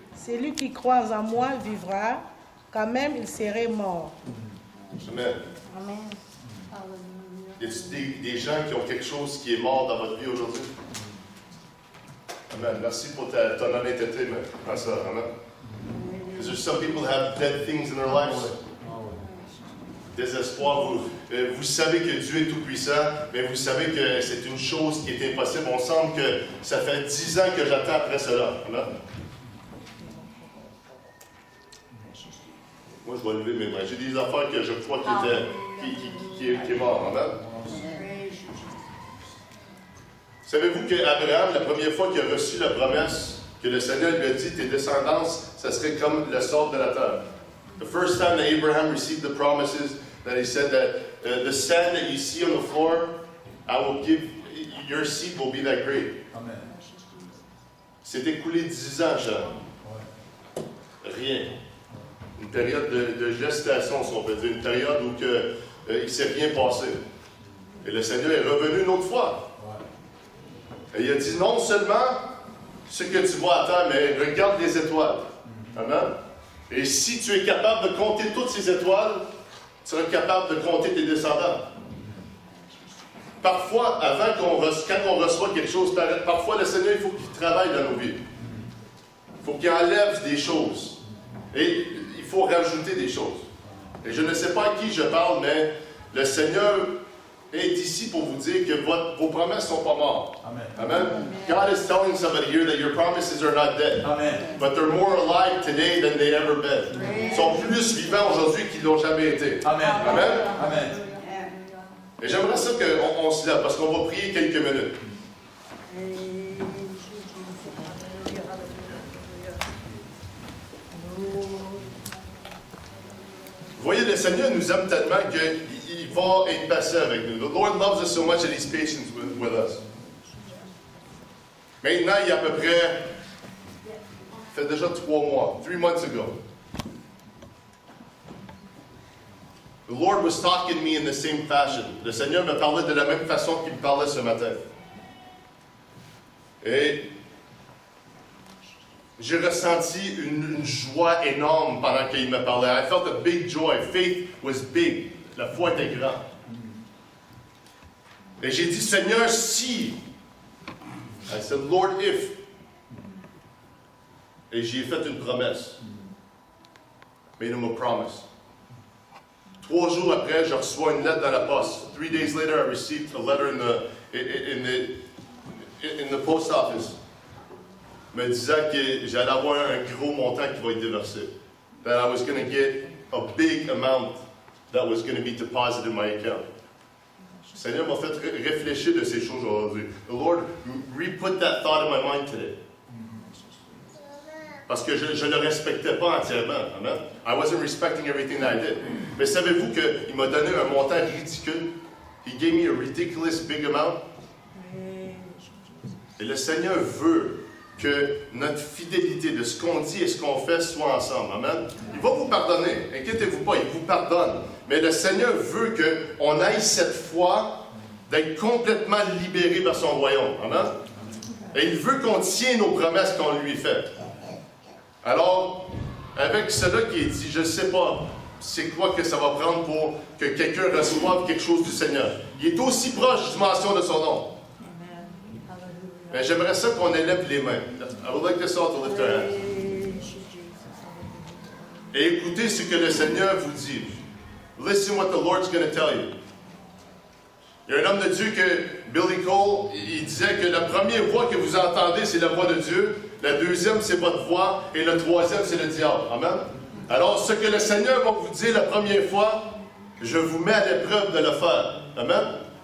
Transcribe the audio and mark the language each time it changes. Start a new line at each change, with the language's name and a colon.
French: Celui qui croit en moi vivra, quand même il serait mort. Amen. Amen. Y a-t-il des gens qui ont quelque chose qui est mort dans votre vie aujourd'hui? Amen. Merci pour ton honnêteté, ma soeur. Amen.
English: Because there's some people who have dead things in their lives.
French: Désespoir, vous savez que Dieu est tout-puissant, mais vous savez que c'est une chose qui est impossible. On semble que ça fait 10 ans que j'attends après cela. Amen. Moi, je vais lever mes mains. J'ai des affaires que je crois qui est mort. Amen. Savez-vous qu'Abraham, la première fois qu'il a reçu la promesse, que le Seigneur lui a dit, tes descendances, ça serait comme le sable de la terre.
English: The first time that Abraham received the promises, that he said that the sand that you see on the floor, I will give, your seed will be that great.
French: Amen. C'est écoulé 10 ans, Jean. Rien. Une période de gestation, si on peut dire, une période où il ne s'est rien passé. Et le Seigneur est revenu une autre fois. Et il a dit, non seulement ce que tu vois à terre, mais regarde les étoiles. Amen. Et si tu es capable de compter toutes ces étoiles, tu seras capable de compter tes descendants. Parfois, quand on reçoit quelque chose, parfois le Seigneur, il faut qu'il travaille dans nos vies. Il faut qu'il enlève des choses. Et il faut rajouter des choses. Et je ne sais pas à qui je parle, mais le Seigneur est ici pour vous dire que vos promesses ne sont pas mortes. Amen. Amen.
English: God is telling somebody here that your promises are not dead. Amen. But they're more alive today than they ever been.
French: Ils sont plus vivants aujourd'hui qu'ils n'ont jamais été. Amen. Amen. Amen. Et j'aimerais ça qu'on se lève parce qu'on va prier quelques minutes. Vous voyez, le Seigneur nous aime tellement qu'il va être patient avec nous.
English: The Lord loves us so much that He's patient with us.
French: Maintenant, il y a à peu près, ça fait déjà 3 mois,
English: 3 months ago. The Lord was talking to me in the same fashion.
French: Le Seigneur me parlait de la même façon qu'il me parlait ce matin. Et j'ai ressenti une joie énorme pendant qu'il me parlait.
English: I felt a big joy. Faith was big.
French: La foi était grande. Et j'ai dit, Seigneur, si.
English: I said, Lord, if.
French: Et j'ai fait une promesse.
English: Made him a promise.
French: 3 jours après, je reçois une lettre dans la poste.
English: 3 days later, I received a letter in the post office.
French: Me disant que j'allais avoir un gros montant qui va être déversé.
English: That I was going to get a big amount that was going to be deposited in my account.
French: Le Seigneur m'a fait réfléchir de ces choses aujourd'hui.
English: The Lord re-put that thought in my mind today.
French: Parce que je ne le respectais pas entièrement. Amen.
English: I wasn't respecting everything that I did.
French: Mais savez-vous qu'il m'a donné un montant ridicule?
English: He gave me a ridiculous big amount.
French: Et le Seigneur veut que notre fidélité de ce qu'on dit et ce qu'on fait soit ensemble. Amen. Il va vous pardonner. Inquiétez-vous pas, il vous pardonne. Mais le Seigneur veut qu'on aille cette foi d'être complètement libéré vers son royaume. Amen. Et il veut qu'on tienne nos promesses qu'on lui fait. Alors, avec cela qui est dit, je ne sais pas c'est quoi que ça va prendre pour que quelqu'un reçoive quelque chose du Seigneur. Il est aussi proche du mention de son nom. Mais j'aimerais ça qu'on élève les mains.
English: I would like us all to lift our hands.
French: Et écoutez ce que le Seigneur vous dit.
English: Listen what the Lord's going to tell you.
French: Il y a un homme de Dieu que Billy Cole, il disait que la première voix que vous entendez, c'est la voix de Dieu. La deuxième, c'est votre voix. Et le troisième, c'est le diable. Amen. Alors, ce que le Seigneur va vous dire la première fois, je vous mets à l'épreuve de le faire. Amen.